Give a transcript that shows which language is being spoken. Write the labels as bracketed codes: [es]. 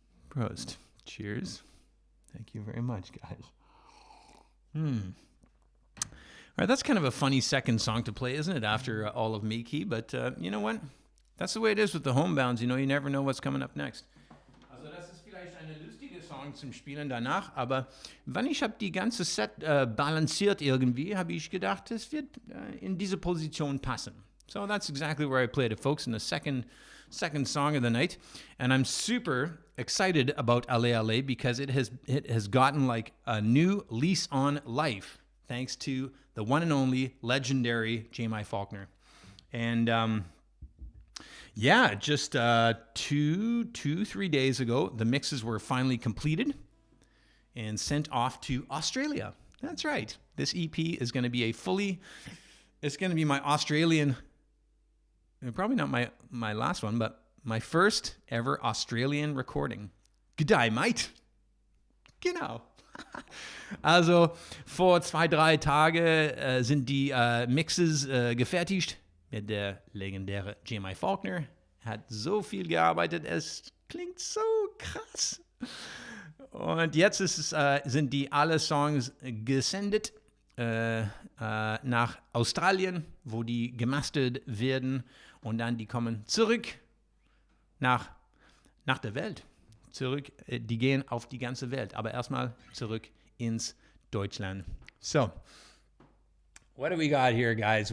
[de] Prost. [en] Cheers. Thank you very much, guys. All right, that's kind of a funny second song to play, isn't it, after all of Miki? But you know what? That's the way it is with the Homebounds. You know, you never know what's coming up next. [de] Also, das ist vielleicht eine lustige Song zum Spielen danach, aber wann ich habe die ganze Set balanciert irgendwie, habe ich gedacht, es wird in diese Position passen. [en] So that's exactly where I played it, folks, in the second song of the night. And I'm super excited about Ale Ale because it has gotten like a new lease on life thanks to the one and only legendary J.M.I. Faulkner. And just 3 days ago, the mixes were finally completed and sent off to Australia. That's right. This EP is going to be it's going to be my Australian, probably not my last one, but my first ever Australian recording. G'day, mate. Genau. [de] Also, vor 2-3 Tagen sind die Mixes gefertigt. Mit der legendäre J.M.I. Faulkner. Hat so viel gearbeitet, es klingt so krass. Und jetzt sind die alle Songs gesendet nach Australien, wo die gemastert werden. Und dann die kommen zurück nach der Welt. Zurück, die gehen auf die ganze Welt. Aber erstmal zurück ins Deutschland. [en] So, what do we got here, guys?